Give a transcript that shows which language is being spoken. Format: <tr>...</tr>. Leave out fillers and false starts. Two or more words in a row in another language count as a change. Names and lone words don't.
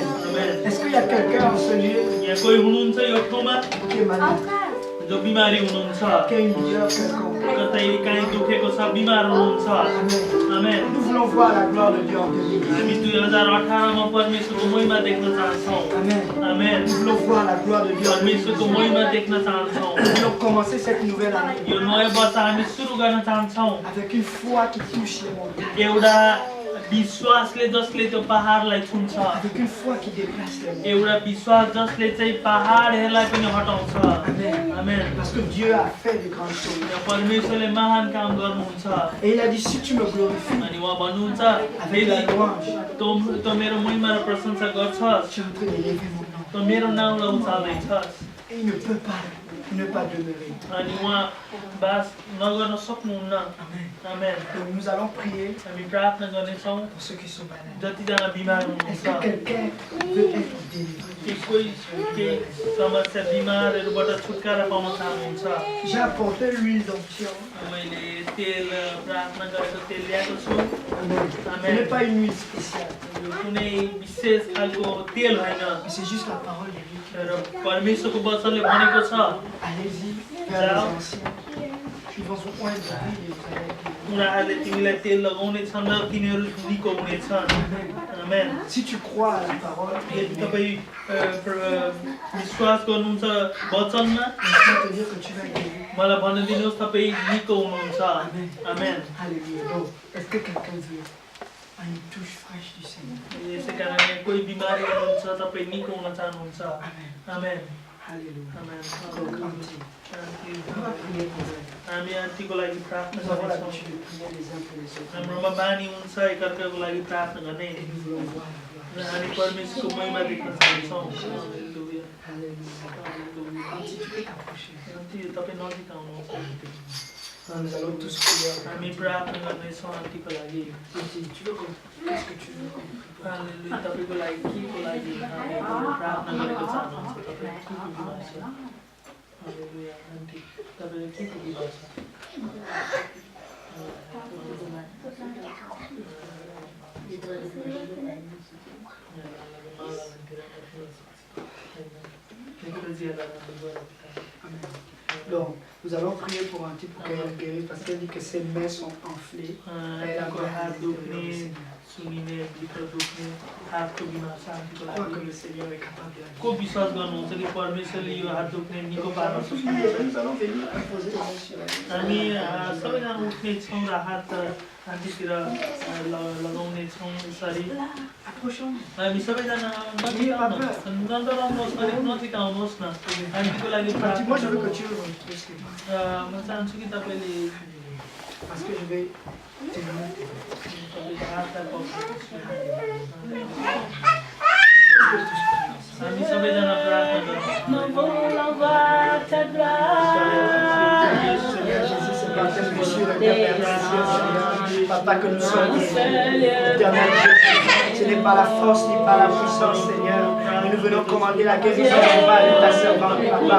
<fr>Est-ce qu'il y a quelqu'un en ce lieu qui est malade?</fr> <ne>बिमारी हुनुहुन्छ</ne> <fr>Qui a une douleur quelconque?</fr> <ne>कतै काहीँ दुखेको छ बिमार हुनुहुन्छ आमेन</ne> <fr>Nous voulons voir la gloire de Dieu en 2018.</fr> <ne>हामी 2018 मा परमेश्वरको महिमा देख्न चाहन्छौँ</ne> <fr>Amen.</fr> <ne>आमेन</ne> <fr>Nous voulons voir la gloire de Dieu en 2018.</fr> <ne>परमेश्वरको महिमा देख्न चाहन्छौँ</ne> <fr>Nous voulons commencer cette nouvelle année</fr> <ne>यो नयाँ वर्ष हामी सुरु गर्न चाहन्छौँ</ne> <fr>avec une foi qui touche les montagnes,</fr> <ne>एउटा विश्वासले जसले त्यो पहाडलाई छुन्छ</ne> <fr>avec une foi qui déplace les montagnes.</fr> <ne>एउटा विश्वास जसले चाहिँ पहाडहरूलाई पनि हटाउँछ</ne> <fr>Amen.</fr> <ne>आमेन</ne> <fr>Parce que Dieu a fait de grandes choses.</fr> <ne>परमेश्वरले महान काम गर्नुहुन्छ</ne> <fr>Et il a dit, si tu me glorifies</fr> <ne>अनि उहाँ भन्नुहुन्छ</ne> <fr>avec la louange,</fr> <ne>तँ मेरो महिमा र प्रशंसा गर्छस्</ne> <fr>tu es en train d'élever mon nom.</fr> <ne>तँ मेरो नामलाई उचाल्दैछस्</ne> <fr>Et il ne peut pas ne pas demeurer.</fr> <ne>अनि उहाँ बास नगर्न सक्नुहुन्न</ne> <fr>Amen.</fr> <ne>आमेन</ne> <fr>Donc nous allons prier</fr> <ne>हामी प्रार्थना गर्नेछौँ</ne> <fr>pour ceux qui sont malades.</fr> <ne>जतिजना बिमार</ne> <fr>Est-ce</fr> <ne>हुनुहुन्छ</ne> <fr>que quelqu'un veut être délivré?</fr> <ne>कि कोही केही समस्या बिमारहरूबाट छुटकारा पाउन चाहनुहुन्छ</ne> <fr>J'ai apporté l'huile d'onction.</fr> <ne>मैले तेल प्रार्थना गरेको तेल ल्याएको छु</ne> <fr>Amen. Ce n'est pas une huile spéciale,</fr> <ne>यो कुनै विशेष खालको तेल होइन</ne> <fr>mais c'est juste la parole de Dieu.</fr> <ne>र परमेश्वरको वचनले भनेको छ</ne> <fr>Allez-y vers les anciens. Ils vont se poindre de l'huile et vous allez être guéris.</fr> <ne>उनीहरूले तिमीलाई तेल लगाउने छन् र तिनीहरू निको हुनेछन् आमेन</ne> <fr>Si tu crois à la parole,</fr> <ne>यदि तपाईँ विश्वास गर्नुहुन्छ वचनमा</ne> <fr>laisse-moi te dire que tu vas être guéri.</fr> <ne>मलाई भनिदिनुहोस् तपाईँ निको हुनुहुन्छ आमेन</ne> <fr>Alléluia. Donc, est-ce que quelqu'un veut une touche fraîche du Seigneur?</fr> <ne>यसै कारणले कोही बिमारी हुनुहुन्छ तपाईँ निको हुन चाहनुहुन्छ</ne> <fr>Amen.</fr> <ne>आमेन</ne> <fr>Alléluia. Amen. Donc, Auntie, on va prier pour elle.</fr> <ne>हामी आन्टीको लागि प्रार्थना</ne> <fr>Nous avons</fr> <ne>गर्नेछौँ</ne> <fr>l'habitude de prier les uns pour les autres.</fr> <ne>हाम्रोमा बानी हुन्छ एकअर्काको लागि प्रार्थना गर्ने</ne> <fr>Et nous voulons voir la gloire.</fr> <ne>र हामी परमेश्वरको महिमा देख्न चाहन्छौँ हालेलुया</ne> <fr>Alléluia. Auntie, tu peux t'approcher.</fr> <ne>आन्टी तपाईँ नजिक आउनुहोस्</ne> <fr>Nous allons tous prier.</fr> <ne>हामी प्रार्थना गर्नेछौँ आन्टीको लागि</ne> <fr>Auntie, tu veux qu'on... Qu'est-ce que tu veux qu'on prie pour toi?</fr> <ne>हालेलुया तपाईँको लागि केको लागि हामी प्रार्थना गरेको चाहनुहुन्छ तपाईँ के को बिमार छ हालेलुया आन्टी तपाईँले के को बिमार छ</ne> <fr>Donc, nous allons prier pour Auntie pour qu'elle guérisse parce qu'elle dit que ses mains sont enflées. Elle a</fr> <ne>हात दुख्ने सुनिने भित्र दुख्ने हातको बिमार छ आन्टीको</ne> <fr>Je crois que</fr> <ne>लागि</ne> <fr>le Seigneur est capable de la</fr> <ne>को विश्वास गर्नुहुन्छ कि परमेश्वरले यो हात दुख्ने निको पार्न</ne> <fr>guérir.</fr> <ne>सक्नुहुन्छ</ne> <fr>Nous allons venir imposer les mains sur elle.</fr> <ne>हामी सबैजना उठ्नेछौँ र हात आन्टीतिर लगाउनेछौँ यसरी</ne> <fr>Approchons-nous.</fr> <ne>हामी सबैजना नजिक आउनुहोस् नडराउनुहोस् अलिक नजिक आउनुहोस् न आन्टीको लागि</ne> <fr>Auntie,</fr> <ne>प्रार्थना</ne> <fr>moi je veux que</fr> <ne>गर्नुहोस्।</ne> <fr>tu ouvres un peu ses mains.</fr> <ne>म चाहन्छु कि तपाईँले</ne> <fr>Parce que je vais te demander.</fr> <ne>तपाईँले हातलाई पक्रिनुहोस्। हामी सबैजना प्रार्थना</ne> <fr>Seigneur Jésus, c'est par tes blessures et ta permission, Seigneur. Papa, que nous sommes guéris. Éternel Jésus, ce n'est pas la force ni pas la puissance, Seigneur. Mais nous venons commander la guérison de ta servante, Papa.</fr>